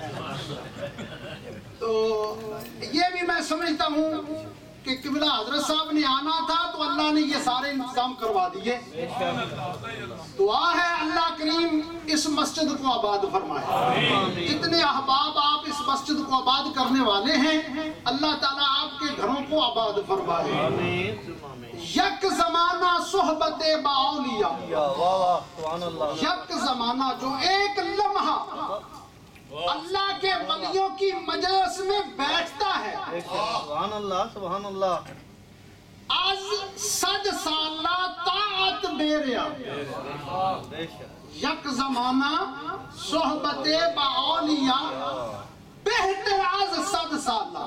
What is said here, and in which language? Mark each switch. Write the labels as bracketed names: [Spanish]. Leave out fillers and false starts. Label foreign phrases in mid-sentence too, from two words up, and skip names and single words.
[Urdu] تو یہ بھی میں سمجھتا ہوں کہ قبلہ حضرت صاحب نے آنا تھا تو اللہ نے یہ سارے انتظام کروا دیے. دعا ہے اللہ کریم اس مسجد کو آباد فرمائے. جتنے احباب آپ اس مسجد کو آباد کرنے والے ہیں اللہ تعالیٰ آپ کے گھروں کو آباد فرمائے. [Persian] یک زمانہ صحبت باولیاء, [Urdu] یک زمانہ جو ایک لمحہ اللہ کے ولیوں کی مجلس میں بیٹھتا ہے [Arabic] سبحان اللہ سبحان اللہ. [Persian] از 100 سالہ طاعت بیریا. یک زمانہ صحبت باولیاء بہتر از 100 سالہ.